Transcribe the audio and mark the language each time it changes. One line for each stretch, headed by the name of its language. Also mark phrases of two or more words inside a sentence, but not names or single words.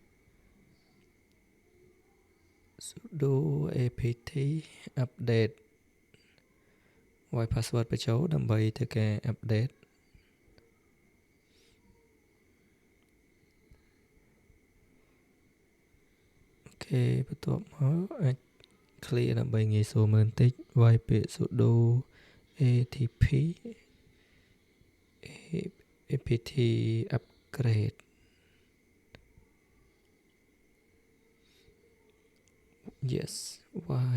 English: sudo apt update
Khmer: វាយ password បញ្ចូលដើម្បីធ្វើការ update អូខេបន្ទាប់មកអាច clear ដើម្បីងាយស្រួលមើលបន្តិចវាយពាក្យ
English: sudo atp apt upgrade
Khmer: yes វា